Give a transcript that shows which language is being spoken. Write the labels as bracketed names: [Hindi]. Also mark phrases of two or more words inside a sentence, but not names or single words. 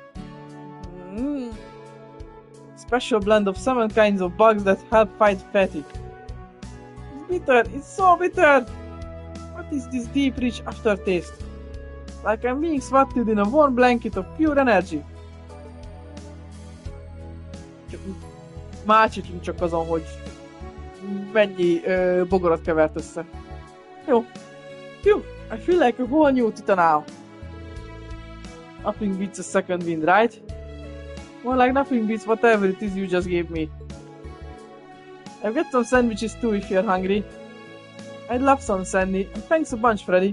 [English] Special blend of 7 kinds of bugs that help fight fatigue. It's bitter, it's so bitter! What is this deep, rich aftertaste? Like I'm being swaddled in a warm blanket of pure energy. [Hungarian] Mácsítsunk csak azon, hogy mennyi bogarat kevert össze. Jó. [English] Phew, I feel like a whole new Tita now. Nothing beats a second wind, right? More like nothing beats whatever it is you just gave me. I've got some sandwiches too if you're hungry. I'd love some, Sandy, and thanks a bunch, Freddy.